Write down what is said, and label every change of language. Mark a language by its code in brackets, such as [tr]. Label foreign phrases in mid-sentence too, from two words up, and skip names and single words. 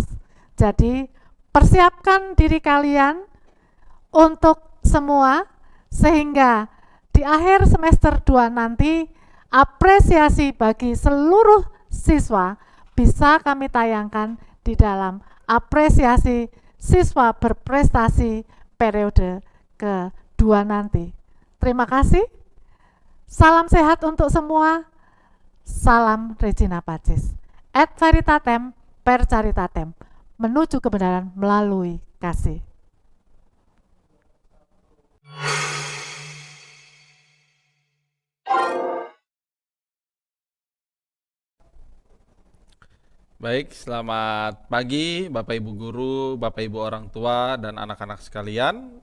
[id] Jadi persiapkan diri kalian untuk semua sehingga di akhir semester 2 nanti apresiasi bagi seluruh siswa bisa kami tayangkan di dalam apresiasi siswa berprestasi periode kedua nanti. Terima kasih. Salam sehat untuk semua. Salam Regina Pacis. [la] Et veritatem per caritatem. [id] Menuju kebenaran melalui kasih. Baik, selamat pagi Bapak Ibu guru, Bapak Ibu orang tua, dan anak-anak sekalian.